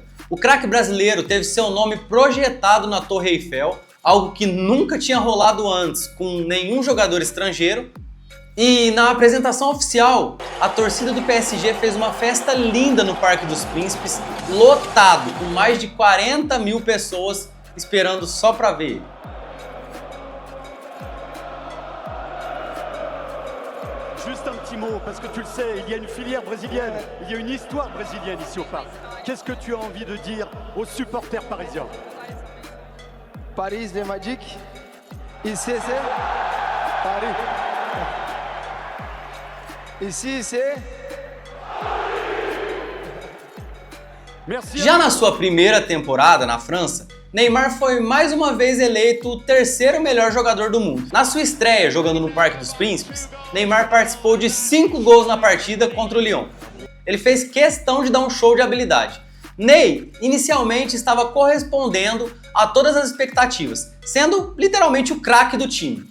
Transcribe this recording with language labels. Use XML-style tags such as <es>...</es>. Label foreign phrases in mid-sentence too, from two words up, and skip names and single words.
<pt>O craque brasileiro teve seu nome projetado na Torre Eiffel, algo que nunca tinha rolado antes com nenhum jogador estrangeiro. E na apresentação oficial, a torcida do PSG fez uma festa linda no Parque dos Príncipes, lotado, com mais de 40 mil pessoas esperando só para ver ele.</pt> <fr>Juste un petit mot, parce que tu le sais, il y a une filière brésilienne, il y a une histoire brésilienne ici au parc. Qu'est-ce que tu as envie de dire aux supporters parisiens? Paris, les Magic. Ici, c'est Paris. Ici, c'est... Merci.</fr> <pt>Já na sua primeira temporada na França, Neymar foi mais uma vez eleito o terceiro melhor jogador do mundo. Na sua estreia jogando no Parque dos Príncipes, Neymar participou de 5 gols na partida contra o Lyon. Ele fez questão de dar um show de habilidade. Ney inicialmente estava correspondendo a todas as expectativas, sendo literalmente o craque do time.</pt>